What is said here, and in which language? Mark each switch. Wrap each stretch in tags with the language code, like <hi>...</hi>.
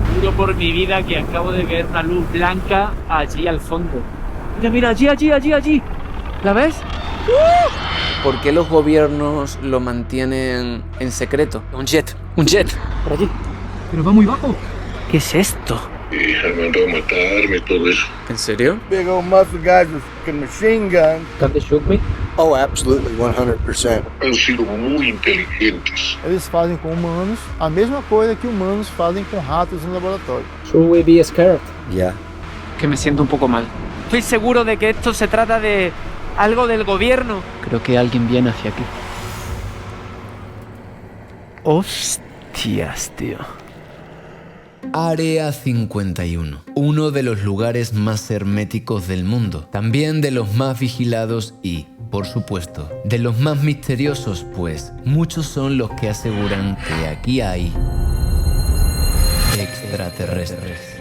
<es>por mi vida que acabo de ver una luz blanca allí al fondo. Mira, allí. ¿La ves? ¿Por qué los gobiernos lo mantienen en secreto? Un jet. Por allí. Pero va muy bajo. ¿Qué es esto? Y se mandó a matarme, todo eso. ¿En serio?</es> <en>Big old muscle guys with fucking machine guns. Can they shoot me? Oh, absolutely, 100%.</en> <es>Han sido muy inteligentes.</es> <pt>Eles fazem com humanos a mesma coisa que humanos fazem com ratos no laboratório.</pt> <en>Should we be scared?</en> <es>Ya. Que me siento un poco mal. Estoy seguro de que esto se trata de algo del gobierno. Creo que alguien viene hacia aquí. Hostias, tío. Área 51, uno de los lugares más herméticos del mundo, también de los más vigilados y, por supuesto, de los más misteriosos, pues muchos son los que aseguran que aquí hay extraterrestres.</es>